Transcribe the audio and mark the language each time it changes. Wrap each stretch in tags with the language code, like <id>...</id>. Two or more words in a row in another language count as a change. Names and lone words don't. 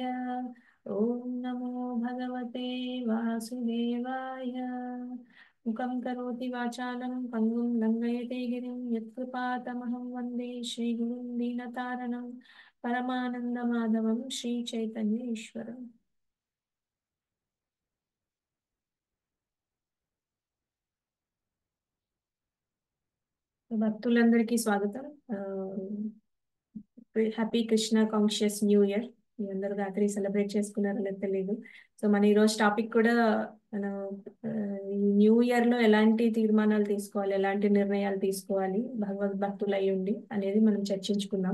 <sa>ओम नमो भगवते वासुदेवाय. मुखं करोति वाचालं पंगुं लंघयते गिरिं यत्कृपातमहं वन्दे श्रीगुरुं दीनतारणं परमानन्दमाधवं श्रीचैतन्येश्वरम्.</sa> <te>భక్తులందరికీ స్వాగతం.</te> <en>Happy Krishna Conscious New Year.</en> <te>మీ అందరూ రాత్రి సెలబ్రేట్ చేసుకున్నారో లేదో తెలియదు. సో మన ఈరోజు టాపిక్ కూడా మనం ఈ</te> <en>New Year</en> <te>లో ఎలాంటి తీర్మానాలు తీసుకోవాలి, ఎలాంటి నిర్ణయాలు తీసుకోవాలి భగవద్ భక్తులు అయి ఉండి అనేది మనం చర్చించుకుందాం.</te>